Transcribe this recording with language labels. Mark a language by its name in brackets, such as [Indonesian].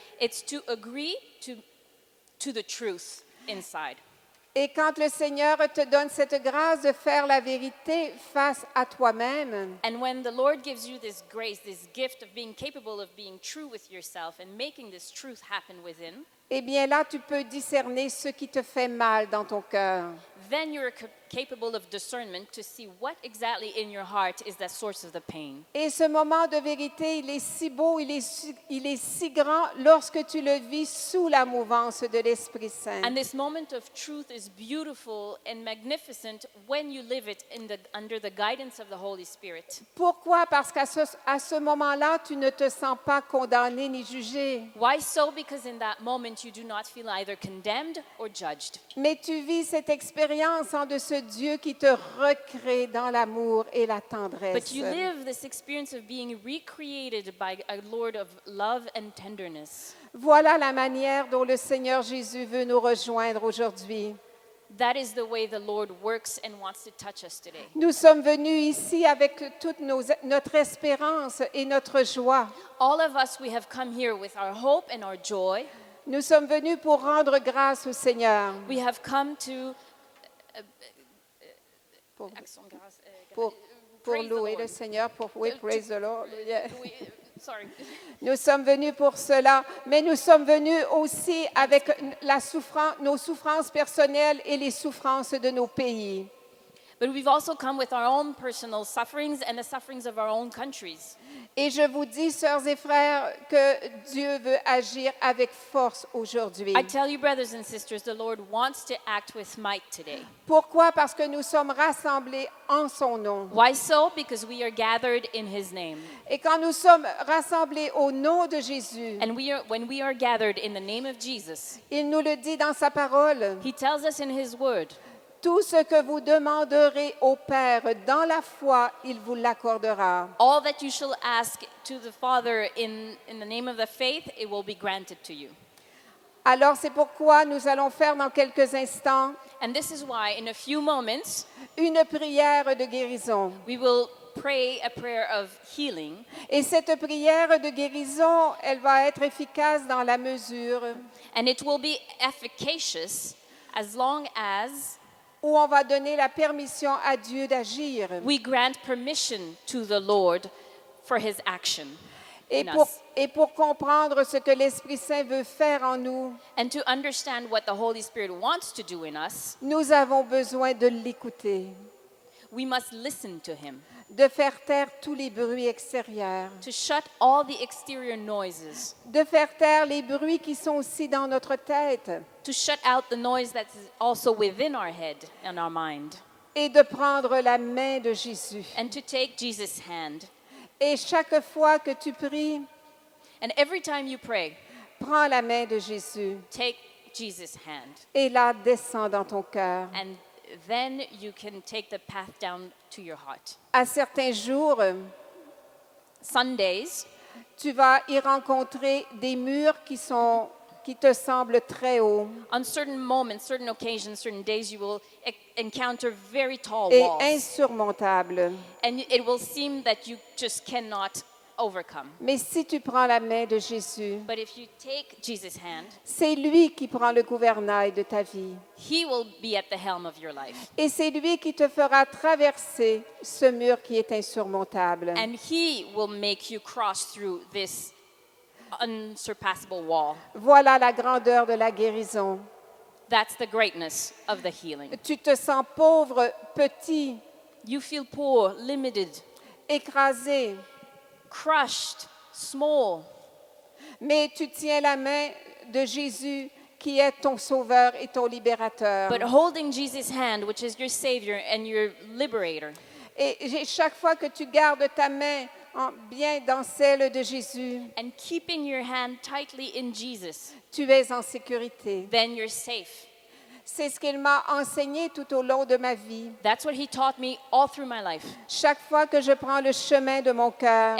[English] it's to agree to the truth inside. [French] Et quand le Seigneur te donne cette grâce de faire la vérité face à toi-même, [English] And when the Lord gives you this grace, this gift of being capable of being true with yourself and making this truth happen within, [French] eh bien là, tu peux discerner ce qui te fait mal dans ton cœur. [English] then you're capable of discernment to see what exactly in your heart is the source of the pain. [French] Et ce moment de vérité, il est si beau, il est si grand lorsque tu le vis sous la mouvance de l'Esprit Saint. [English] And this moment of truth is beautiful and magnificent when you live it under the guidance of the Holy Spirit. [French] Pourquoi? Parce qu'à ce moment-là, tu ne te sens pas condamné ni jugé, [English] Why so? Because in that moment you do not feel either condemned or judged. [French] mais tu vis cette expérience de ce Dieu qui te recrée dans l'amour et la tendresse. [English] But you live this experience of being recreated by a Lord of love and tenderness. [French] Voilà la manière dont le Seigneur Jésus veut nous rejoindre aujourd'hui. [English] That is the way the Lord works and wants to touch us today. [French] Nous sommes venus ici avec toute notre espérance et notre joie. [English] All of us, we have come here with our hope and our joy. [French] Nous sommes venus pour rendre grâce au Seigneur, [English] We have come to [French] pour, Action grâce, pour [English] praise the [French] louer [English] Lord. [French] le Seigneur, pour [English] praise the Lord. Yeah. Sorry. [French] Nous sommes venus pour cela, mais nous sommes venus aussi avec nos souffrances personnelles et les souffrances de nos pays. [English] But we've also come with our own personal sufferings and the sufferings of our own countries. [French] Et je vous dis, sœurs et frères, que Dieu veut agir avec force aujourd'hui. [English] I tell you, brothers and sisters, the Lord wants to act with might today. [French] Pourquoi? Parce que nous sommes rassemblés en son nom. [English] Why so? Because we are gathered in His name. [French] Et quand nous sommes rassemblés au nom de Jésus, [English] And when we are gathered in the name of Jesus, [French] il nous le dit dans sa parole, [English] He tells us in His word, [French] tout ce que vous demanderez au Père dans la foi, il vous l'accordera. [English] all that you shall ask to the Father in the name of the faith, it will be granted to you. [French] Alors c'est pourquoi nous allons faire dans quelques instants [English] And this is why, in a few moments, [French] une prière de guérison. [English] we will pray a prayer of healing. [French] Et cette prière de guérison, elle va être efficace dans la mesure [English] And it will be efficacious as long as [French] où on va donner la permission à Dieu d'agir. [English] we grant permission to the Lord for His action in us. [French] Et pour comprendre ce que l'Esprit Saint veut faire en nous, [English] And to understand what the Holy Spirit wants to do in us, [French] nous avons besoin de l'écouter, [English] we must listen to Him, [French] de faire taire tous les bruits extérieurs, [English] to shut all the exterior noises, [French] de faire taire les bruits qui sont aussi dans notre tête [English] to shut out the noise that's also within our head and our mind, [French] et de prendre la main de Jésus. [English] and to take Jesus' hand. [French] Et chaque fois que tu pries, [English] And every time you pray, [French] prends la main de Jésus [English] take Jesus' hand. [French] et la descends dans ton cœur. [English] And then you can take the path down to your heart. [French] À certains jours, [English] Sundays, [French] tu vas y rencontrer des murs qui sont qui te semblent très hauts [English] On certain moments, certain occasions, certain days, you will encounter very tall [French] et [English] walls. [French] insurmontables. [English] And it will seem that you just cannot overcome. [French] Mais si tu prends la main de Jésus, [English] But if you take Jesus' hand, [French] c'est lui qui prend le gouvernail de ta vie. [English] he will be at the helm of your life. [French] Et c'est lui qui te fera traverser ce mur qui est insurmontable. [English] And he will make you cross through this unsurpassable wall. [French] Voilà la grandeur de la guérison. [English] That's the greatness of the healing. [French] Tu te sens pauvre, petit, [English] You feel poor, limited, [French] écrasé, [English] crushed, small, [French] mais tu tiens la main de Jésus qui est ton sauveur et ton libérateur. [English] but holding Jesus' hand, which is your Savior and your Liberator. [French] Chaque fois que tu gardes ta main bien dans celle de Jésus, [English] And keeping your hand tightly in Jesus, [French] tu es en sécurité. [English] then you're safe. [French] C'est ce qu'il m'a enseigné tout au long de ma vie. [English] That's what he taught me all through my life. [French] Chaque fois que je prends le chemin de mon cœur,